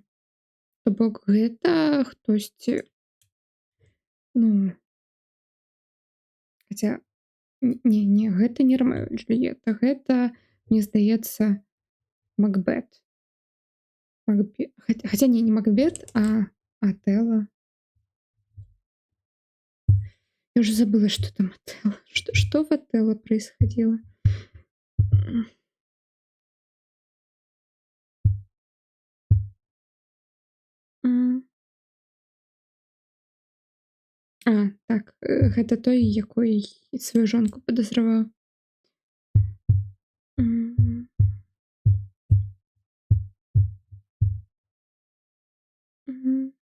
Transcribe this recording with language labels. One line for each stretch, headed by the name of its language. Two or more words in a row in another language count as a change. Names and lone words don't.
Belarusian: То бок гэта хтосьці, ну, хаця не, гэта не Рамео і Джульета, гэта, мне здаецца, Макбет. Хаця не Макбет, а Атэла.
Russian: Я уже забыла, что там Отелло. Что в Отелло происходило? М.
Belarusian: Так, гэта той, якой сваю жонку падазраваў. Мгм. Мгм.